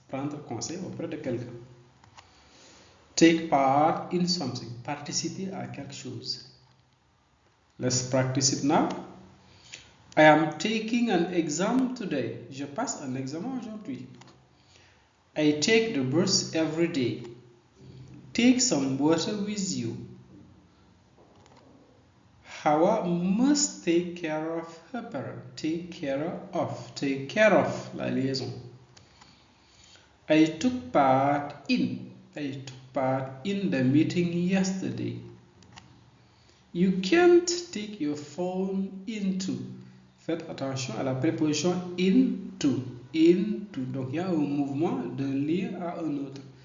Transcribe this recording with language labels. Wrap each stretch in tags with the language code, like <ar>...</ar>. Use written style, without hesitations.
<fr>Prendre conseil auprès de quelqu'un.</fr> <en>Take part in something.</en> <fr>Participer à quelque chose.</fr> <en>Let's practice it now. I am taking an exam today.</en> <fr>Je passe un examen aujourd'hui.</fr> <en>I take the bus every day. Take some water with you. Hawa must take care of her parent. Take care of. Take care of.</en> <fr>La liaison.</fr> <en>I took part in. I took part in the meeting yesterday. You can't take your phone into.</en> <fr>Faites attention à la préposition into. Into. Donc il y a un mouvement d'un lieu à un autre.</fr>